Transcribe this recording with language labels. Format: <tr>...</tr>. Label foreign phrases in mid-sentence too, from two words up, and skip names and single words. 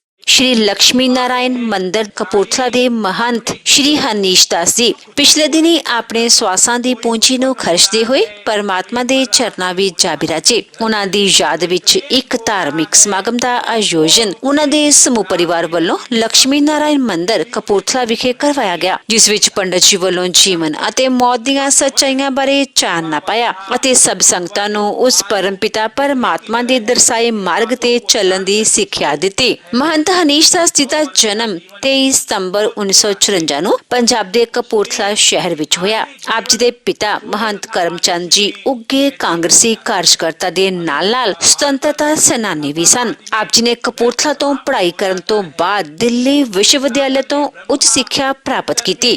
<pa>श्री लक्ष्मी नारायण मंदिर कपूरथला ਦੇ महंत श्री हनीश दास जी ਪਿਛਲੇ ਦਿਨੀ ਆਪਣੇ ਸਵਾਸਾਂ ਦੀ ਪੂੰਜੀ ਨੂੰ ਖਰਚਦੇ ਹੋਏ ਪਰਮਾਤਮਾ ਦੇ ਚਰਨਾਂ ਵਿੱਚ ਜਾ ਬਿਰਾਜੇ। ਉਹਨਾਂ ਦੀ ਯਾਦ ਵਿੱਚ ਇੱਕ ਧਾਰਮਿਕ ਸਮਾਗਮ ਦਾ ਆਯੋਜਨ ਉਹਨਾਂ ਦੇ ਸਮੂਹ ਪਰਿਵਾਰ ਵੱਲੋਂ ਲక్ష్ਮੀ ਨਾਰਾਇਣ ਮੰਦਿਰ ਕਪੂਰਥਲਾ ਵਿਖੇ ਕਰਵਾਇਆ ਗਿਆ, ਜਿਸ ਵਿੱਚ ਪੰਡਤ ਜੀ ਵੱਲੋਂ ਜੀਵਨ ਅਤੇ ਮੌਤ ਦੀਆਂ ਸੱਚਾਈਆਂ ਬਾਰੇ ਚਾਨਣਾ ਪਾਇਆ ਅਤੇ ਸਭ ਸੰਗਤਾਂ ਨੂੰ ਉਸ ਪਰਮਪਿਤਾ ਪਰਮਾਤਮਾ ਦੇ ਦਰਸਾਏ ਮਾਰਗ ਤੇ ਚੱਲਣ ਦੀ ਸਿੱਖਿਆ ਦਿੱਤੀ। महंत हनीश</pa> <hi>दास जी का जन्म 23 सितंबर 1954</hi> <pa>ਨੂੰ ਪੰਜਾਬ ਦੇ ਕਪੂਰਥਲਾ ਸ਼ਹਿਰ ਵਿੱਚ ਹੋਇਆ। ਆਪ ਜੀ ਦੇ ਪਿਤਾ महंत ਕਰਮਚੰਦ ਜੀ ਉੱਗੇ ਕਾਂਗਰਸੀ ਕਾਰਜਕਰਤਾ ਦੇ ਨਾਲ-ਨਾਲ ਸੁਤੰਤਰਤਾ ਸੈਨਾਨੀ ਵੀ ਸਨ। ਆਪ ਜੀ ਨੇ ਕਪੂਰਥਲਾ ਤੋਂ ਪੜ੍ਹਾਈ ਕਰਨ ਤੋਂ ਬਾਅਦ ਦਿੱਲੀ ਵਿਸ਼ਵ ਵਿਦਿਆਲਿਆ ਤੋਂ ਉੱਚ ਸਿੱਖਿਆ ਪ੍ਰਾਪਤ ਕੀਤੀ।</pa>